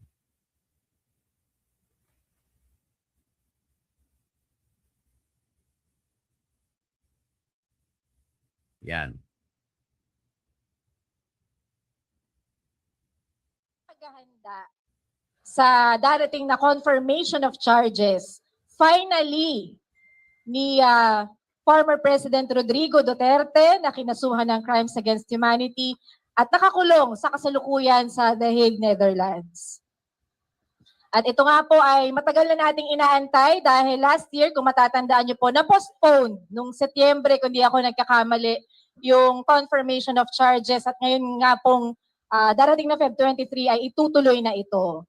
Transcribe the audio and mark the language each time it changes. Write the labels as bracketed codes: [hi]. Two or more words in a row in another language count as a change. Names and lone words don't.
[tl] Yan. Paghahanda sa darating na [en] confirmation of charges, [tl] finally, ni [en] former President [tl] Rodrigo Duterte na kinasuhan ng [en] crimes against humanity [tl] at nakakulong sa kasalukuyan sa The Hague, Netherlands. At ito nga po ay matagal na nating inaantay dahil [en] last year, [tl] kung matatandaan nyo po, na-postpone nung Setyembre, kung di ako nagkakamali, yung [en] confirmation of charges [tl] at ngayon nga pong darating na Feb 23 ay itutuloy na ito.